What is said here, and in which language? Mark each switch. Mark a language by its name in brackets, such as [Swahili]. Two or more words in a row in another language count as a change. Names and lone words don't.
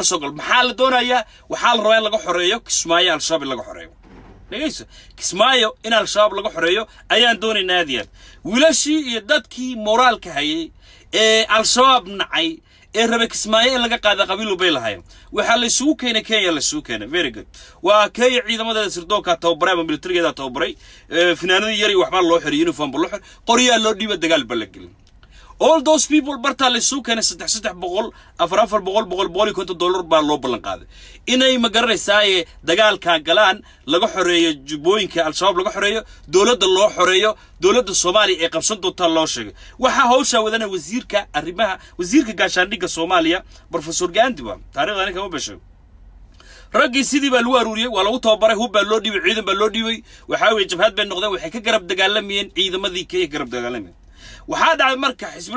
[Somali] sogol maxaa la doonayaa waxa la rabaa in laga xoreeyo Kismaayo al-shabaab laga xoreeyo dhageyso Kismaayo in al-shabaab laga xoreeyo ayaan doonaynaa aadiyad wiilashii iyo dadkii moraalka hayay ee al-shabaab nacay ee rabe Kismaayo in laga qaado qabiil bay lahayn waxa la isugu keenay Kenya la isugu keenay [English] very good [Somali] waa Kenya ciidamada sirdoonka tababaray ama militariga tababaray finaanadii yari waxba loo xiriyo uniform loo xir qoriyaa loo dhiibay dagaal balagelin [English] all those people [Somali] barta la isugu keenay 300 400 $100 baa loo ballan qaaday inay magaranaysaa dagaalka galaan laga xoreeyo jubbooyinka al-shabaab laga xoreeyo dawladda loo xoreeyo dawladda Soomaaliya ee qabsan doonta loo sheegay waxa hawsha wadana wasiirka gaashaandhigga Soomaaliya professor Gandhi waa taariikhdan kama basho ragii sidii baa lagu aruuriyay waa lagu tababaray hub baa loo dhiibay ciidan baa loo dhiibay waxa weeye jabhad bay noqdeen waxay ka garab dagaalamayeen ciidamadii ka garab dagaalamayeen waxa dhacay marka xisbul